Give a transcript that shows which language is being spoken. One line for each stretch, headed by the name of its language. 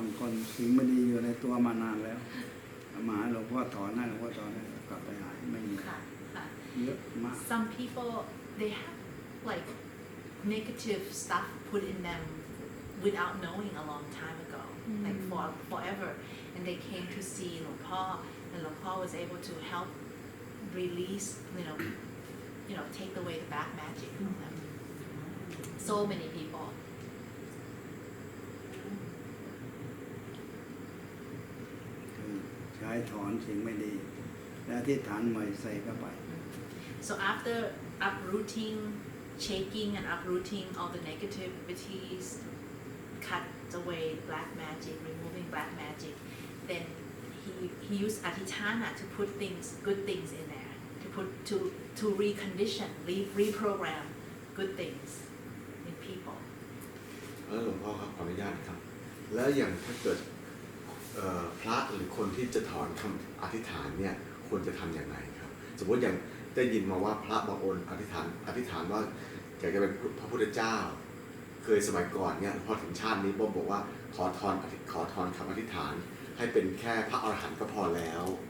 Thai: งคนสิ่งไม่ดีอยู่ในตัวมานานแล้วมาหาหลวงพ่อถอนให้หลวงพ่อถอนให้กลับไปหายไม่มี ค่ะค่ะ เยอะมาก
English: some people they have like negative stuff put in them without knowing a long time ago like forever and they came to see Long Pa and Long Pa was able to help release you know take away the bad magic from them so many people
Thai: คือใช้ถอนสิ่งไม่ดีและอธิษฐานใหม่ใส่เข้าไป
English: so after uprooting shaking and uprooting all the negativities cut away black magic removing black magic then he used adhitthana to put things, good things in there, to recondition, reprogram good things in people.
Thai: แล้วหลวงพ่อครับขออนุญาตครับแล้วอย่างถ้าเกิดพระหรือคนที่จะถอนคำอธิษฐานเนี่ยควรจะทำอย่างไรครับสมมติอย่างได้ยินมาว่าพระบางองค์อธิษฐานว่าอยากจะเป็นพระพุทธเจ้าเคยสมัยก่อนเนี่ยพอถึงชาตินี้บอกว่าขอทอนคำอธิษฐานให้เป็นแค่พระอรหันต์ก็พอแล้ว